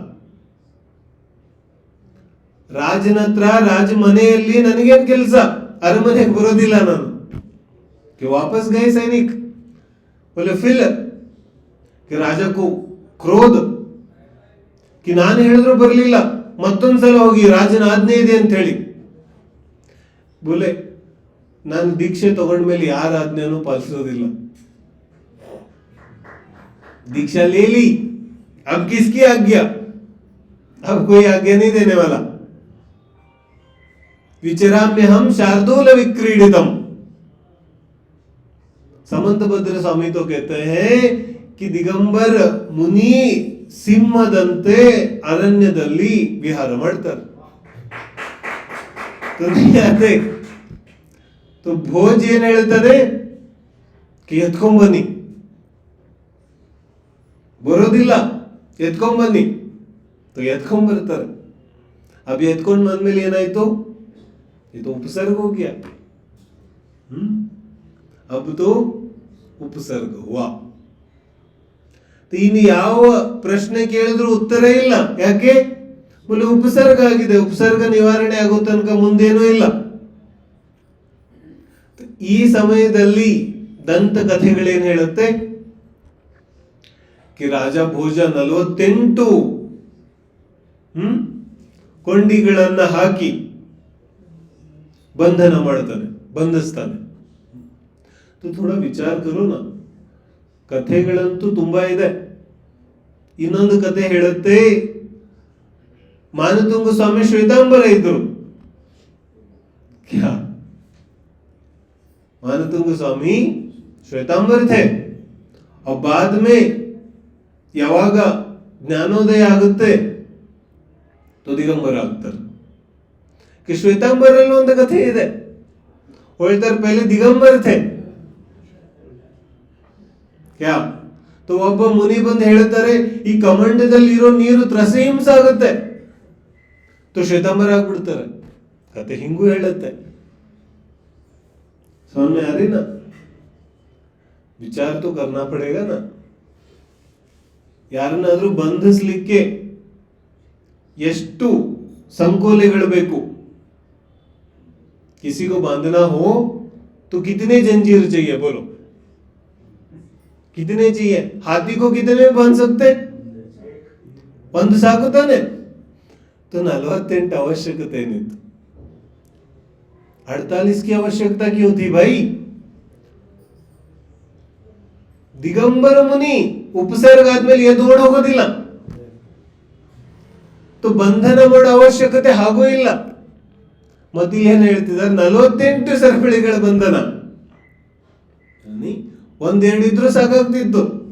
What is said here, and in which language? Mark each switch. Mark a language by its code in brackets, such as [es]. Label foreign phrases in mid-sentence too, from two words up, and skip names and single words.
[kn] ರಾಜನ ಹತ್ರ ರಾಜ ಮನೆಯಲ್ಲಿ ನನಗೇನ್ ಕೆಲಸ? ಅರಮನೆಗೆ ಬರೋದಿಲ್ಲ ನಾನು. [hi] कि वापस गए सैनिक. बोले फिर कि राजा को क्रोध कि [kn] ನಾನು ಹೇಳಿದ್ರು ಬರಲಿಲ್ಲ, ಮತ್ತೊಂದ್ಸಲ ಹೋಗಿ ರಾಜನ ಆಜ್ಞೆ ಇದೆ ಅಂತ ಹೇಳಿ. ಬೋಲೆ ನಾನು ದೀಕ್ಷೆ ತಗೊಂಡ ಮೇಲೆ ಯಾರ ಆಜ್ಞೆನೂ ಪಾಲಿಸೋದಿಲ್ಲ. [hi] दीक्षा ले ली, अब किसकी आज्ञा? अब कोई आज्ञा नहीं देने वाला. [sa] विचराम्य हम शार्दूल विक्रीडितम. [hi] समंतभद्र स्वामी तो कहते हैं कि [kn] ದಿಗಂಬರ ಮುನಿ ಸಿಂಹದಂತೆ ಅರಣ್ಯದಲ್ಲಿ ವಿಹಾರ ಮಾಡ್ತಾರೆ. तो ಭೋಜ ಏನ್ ಹೇಳ್ತದೆ? कि ಎತ್ಕೊಂಡ್ ಬನ್ನಿ. ಬರೋದಿಲ್ಲ, ಎತ್ಕೊಂಡ್ ಬನ್ನಿ. तो ಎತ್ಕೊಂಡ್ ಬರ್ತಾರೆ. अब ಎತ್ಕೊಂಡ್ ಬಂದ್ಮೇಲೆ ಏನಾಯ್ತು? ಇದು ಉಪಸರ್ಗ [hi] हो गया. अब तो ಉಪಸರ್ಗ ಹುವಾ. [kn] ಇನ್ನು ಯಾವ ಪ್ರಶ್ನೆ ಕೇಳಿದ್ರು ಉತ್ತರ ಇಲ್ಲ. ಯಾಕೆ? ಬೋಲೆ ಉಪಸರ್ಗ ಆಗಿದೆ, ಉಪಸರ್ಗ ನಿವಾರಣೆ ಆಗೋ ತನಕ ಮುಂದೇನೂ ಇಲ್ಲ. ಈ ಸಮಯದಲ್ಲಿ ದಂತ ಕಥೆಗಳೇನ್ ಹೇಳುತ್ತೆ ಕಿ ರಾಜ ಭೋಜ 48 ಕೊಂಡಿಗಳನ್ನ ಹಾಕಿ ಬಂಧನ ಮಾಡ್ತಾನೆ, ಬಂಧಿಸ್ತಾನೆ. [hi] थोड़ा विचार करो ना, [kn] ಕಥೆಗಳಂತೂ ತುಂಬಾ ಇದೆ. ಇನ್ನೊಂದು ಕಥೆ ಹೇಳುತ್ತೆ, ಮಾನತುಂಗ ಸ್ವಾಮಿ ಶ್ವೇತಾಂಬರ ಇದ್ರು. [hi] ಕ್ಯಾ? मानतुंग स्वामी श्वेतांबर थे और बाद में [kn] ಯಾವಾಗ ಜ್ಞಾನೋದಯ ಆಗುತ್ತೆ [hi] तो [kn] ದಿಗಂಬರ ಆಗ್ತಾರೆ. कि ಶ್ವೇತಾಂಬರಲ್ಲಿ ಒಂದು ಕಥೆ ಇದೆ, ಹೇಳ್ತಾರೆ [hi] पहले दिगंबर थे क्या? [kn] तो ಒಬ್ಬ ಮುನಿ ಬಂದು ಹೇಳ್ತಾರೆ ಈ ಕಮಂಡದಲ್ಲಿ ಇರೋ ನೀರು ತ್ರಸಹಿಂಸ ಆಗುತ್ತೆ, तो ಶ್ವೇತಾಂಬರ ಆಗ್ಬಿಡ್ತಾರೆ. ಕಥೆ ಹಿಂಗೂ ಹೇಳುತ್ತೆ. [hi] समझ में आ रही ना? विचार तो करना पड़ेगा ना. [kn] ಯಾರನ್ನಾದ್ರೂ ಬಂಧಿಸಲಿಕ್ಕೆ ಎಷ್ಟು ಸಂಕೋಲೆಗಳು ಬೇಕು. [hi] किसी को बांधना हो तो कितने जंजीर चाहिए बोलो, कितने चाहिए? हाथी को कितने बांध सकते? [kn] ಒಂದು ಸಾಕು ತಾನೆ? तो 48 ಅವಶ್ಯಕತೆ ಏನಿತ್ತು, [hi] 48 की आवश्यकता क्यों थी भाई? [kn] ದಿಗಂಬರ ಮುನಿ ಉಪಸರ್ಗ ಆದ್ಮೇಲೆ ಎದ್ದು ಓಡ್ ಹೋಗೋದಿಲ್ಲ, तो ಬಂಧನ ಮಾಡೋ ಅವಶ್ಯಕತೆ ಹಾಗೂ ಇಲ್ಲ. ಮತ್ತೆ ಏನ್ ಹೇಳ್ತಿದ್ದಾರೆ, 48 ಸರಪಳಿಗಳ ಬಂಧನ. ಒಂದೆರಡು ಇದ್ರೂ ಸಾಕಾಗ್ತಿತ್ತು.